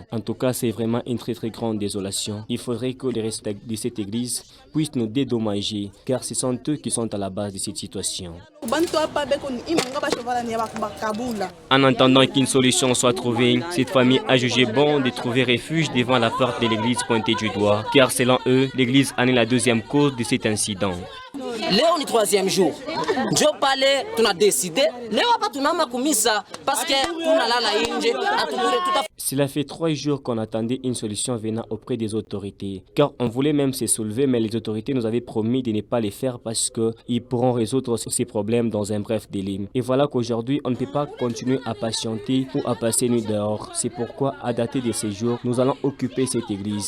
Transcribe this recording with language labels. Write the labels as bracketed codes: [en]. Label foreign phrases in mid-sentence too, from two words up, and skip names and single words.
[fr] En tout cas, c'est vraiment une très grande désolation. Il faudrait que les restes de cette église puissent nous dédommager, car ce sont eux qui sont à la base de cette situation. En attendant qu'une solution soit trouvée, cette famille a jugé bon de trouver refuge devant la porte de l'église pointée du doigt, car selon eux, l'église en est la deuxième cause de cet incident. [sw] Leo ni troisième jour. Njo pale tuna décidé. Leo hapa tunama kumisa [fr] parce que [sw] tunalala nje atubure tout. [fr] Cela fait 3 jours qu'on attendait une solution venant auprès des autorités, car on voulait même se soulever, mais les autorités nous avaient promis de ne pas les faire parce qu'ils pourront résoudre ces problèmes dans un bref délai. Et voilà qu'aujourd'hui, on ne peut pas continuer à patienter ou à passer nuit dehors. C'est pourquoi, à dater de ces jours, nous allons occuper cette église.